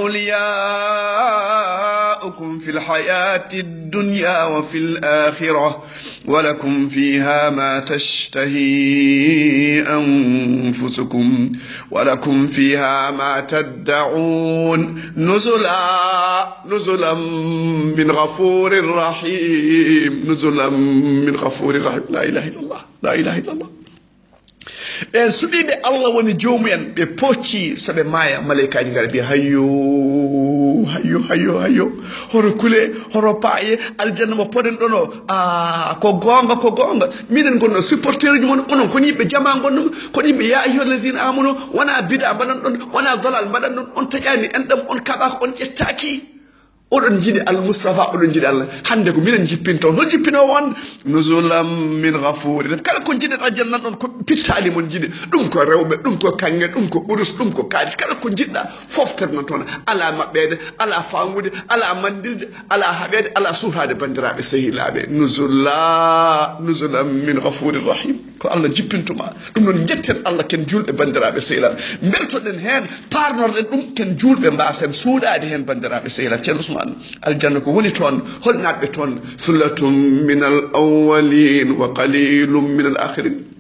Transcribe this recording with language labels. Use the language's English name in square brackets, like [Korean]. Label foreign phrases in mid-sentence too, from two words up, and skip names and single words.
[Arabic] أولياؤكم في الحياة الدنيا وفي الآخرة ولكم فيها ما تشتهي أنفسكم ولكم فيها ما تدعون نزلا من غفور رحيم نزلا من غفور رحيم لا إله إلا الله لا إله إلا الله [Fula] en subibe Allah woni joomu en be pocci sabe maya malaika ngara bi hayyo horo kule horo paaye aljanna mo poden dono ko gonga minen gonno supporter ji mon onon ko yibbe jama gonno ko yibbe [Arabic] يا أيها الذين آمنوا [Fula] wana bid'a banan don wana dalal banan don on tajani en dam on kaba ko on jettaki oɗon jiɗi al-Mustafa oɗon jiɗi Allah hande ko minen jippinto hol jippino won [Arabic] نزلا من غفور [Fula] kala ko jiɗata jannan ɗon ko pittali mon jiɗi ɗum ko rewɓe ɗum ko kange ɗum ko ɓurus ɗum ko kaalis kala ko jiɗɗa fofterno toon ala maɓɓede ala famude ala mandilde ala haɓede ala suufade bandiraɓe sehilaɓe [Arabic] نزلا من غفور رحيم [Fula] ko Allah jippintuma ɗum noon jetten Allah ken julɓe bandiraɓe sehilaɓe beltoɗen hen parnorɗen ɗum ken julɓe mbasen suuɗade hen bandiraɓe sehilaɓe ceerno Ousmane aljanna ko woni toon hol natɓe toon [Arabic] ثلة من الأولين وقليل من الآخرين